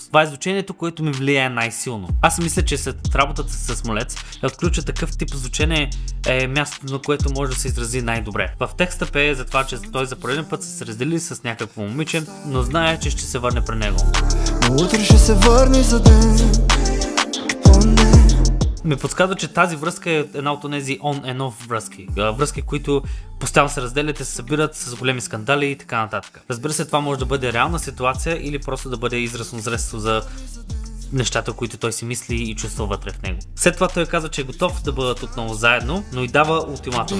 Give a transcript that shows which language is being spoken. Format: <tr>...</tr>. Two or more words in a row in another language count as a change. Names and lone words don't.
<bg>Това е звучението, което ми влияе най-силно. Аз си мисля, че след работата си с Молец е отключа такъв тип звучение е мястото, на което може да се изрази най-добре. В текста пее за това, че той за пореден път се раздели с някакво момиче, но знае, че ще се върне при него. Утре ще се върни за ден. Ми подсказва, че тази връзка е една от тези</bg> <en>on and off</en> <bg>връзки. Връзки, които постоянно се разделят, се събират с големи скандали и така нататък. Разбира се, това може да бъде реална ситуация или просто да бъде изразно средство за нещата, които той си мисли и чувства вътре в него. След това той казва, че е готов да бъдат отново заедно, но и дава ултиматум.</bg>